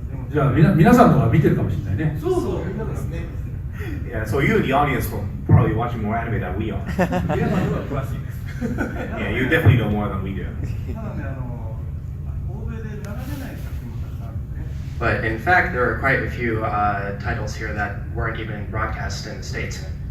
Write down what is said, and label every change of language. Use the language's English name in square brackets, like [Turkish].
[Japanese] じゃあ皆さんの方が見てるかもしれないね。そうそう、みんなですね。 [English] Yeah, so you, the audience, will probably watching more anime than we are. [Japanese] 皆さんの方が詳しいです。 [English] Yeah, you definitely know more than we do. [Japanese] ただね、欧米で流れない作品もたくさんあるんでね。 [English] But in fact, there are quite a few titles here that weren't even broadcast in the States.